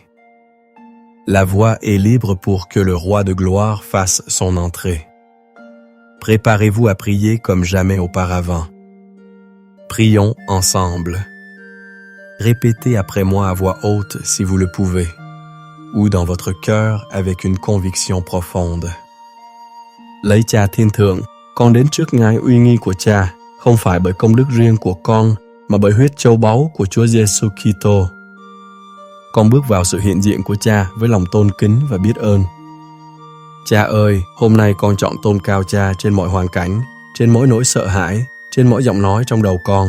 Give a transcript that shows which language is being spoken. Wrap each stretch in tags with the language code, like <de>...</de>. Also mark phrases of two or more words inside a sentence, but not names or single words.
<fr>La voie est libre pour que le roi de gloire fasse son entrée. Préparez-vous à prier comme jamais auparavant. Prions ensemble. Répétez après moi à voix haute si vous le pouvez, ou dans votre cœur avec une conviction profonde.</fr> <vi>Lạy Cha Thiên Thượng, con đến trước ngài uy nghi của Cha, không phải bởi công đức riêng của con, mà bởi huyết châu báu của Chúa Giêsu Kitô. Con bước vào sự hiện diện của Cha với lòng tôn kính và biết ơn. Cha ơi, hôm nay con chọn tôn cao Cha trên mọi hoàn cảnh, trên mỗi nỗi sợ hãi, trên mỗi giọng nói trong đầu con.</vi>